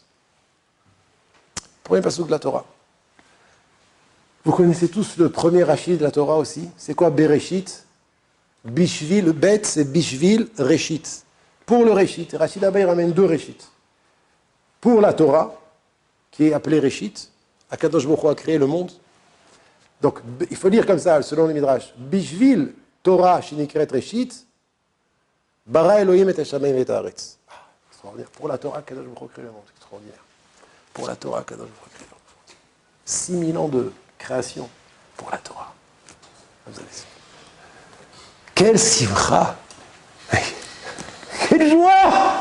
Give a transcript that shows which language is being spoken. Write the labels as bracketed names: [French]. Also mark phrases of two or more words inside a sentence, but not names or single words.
[French] Premier pasuk de la Torah. Vous connaissez tous le premier Rashi de la Torah aussi. C'est quoi Bereshit? Bishvil, le bet, c'est Bishvil, Reshit. Pour le Reshit, Rashi là-bas il ramène deux Reshit. Pour la Torah, qui est appelée Reshit, [Hebrew] הקדוש ברוך הוא [French] a créé le monde. Donc il faut dire comme ça, selon le Midrash, [Hebrew] בשביל תורה שנקראת ראשית, ברא אלהים את השמים ואת הארץ. [French] Extraordinaire. Pour la Torah, [Hebrew] הקדוש ברוך הוא [French] a créé le monde. Extraordinaire. Pour la Torah, [Hebrew] הקדוש ברוך הוא [French] a créé le monde. 6000 ans de création pour la Torah. Vous allez. Quelle simcha! Quelle joie!